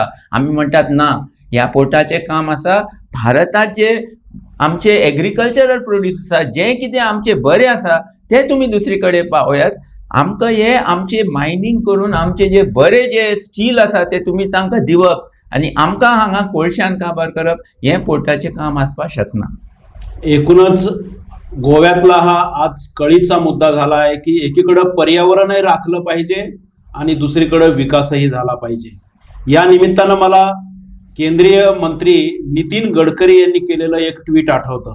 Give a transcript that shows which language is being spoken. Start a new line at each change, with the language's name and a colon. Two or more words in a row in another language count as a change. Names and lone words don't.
Konkani: आमी म्हणटात ना, ह्या पोर्टाचें काम आसा भारतांत जे आमचे
English: agricultural produce
Konkani: आसा, जें कितें आमचें बरें आसा तें तुमी दुसरे कडेन पावयात. आमकां हे आमचे मायनींग करून आमचे जे बरें जे स्टील आसा ते तुमी तांकां दिवप आनी आमकां हांगा कोळशान काबार करप, हें पोर्टाचें काम आसपाक शकना.
Marathi: एकूणच गोव्यातला हा आज कळीचा मुद्दा झाला आहे की एकीकडं पर्यावरणही राखलं पाहिजे आणि दुसरीकडं विकासही झाला पाहिजे. या निमित्तानं मला केंद्रीय मंत्री नितीन गडकरी यांनी केलेलं एक ट्विट आठवतं.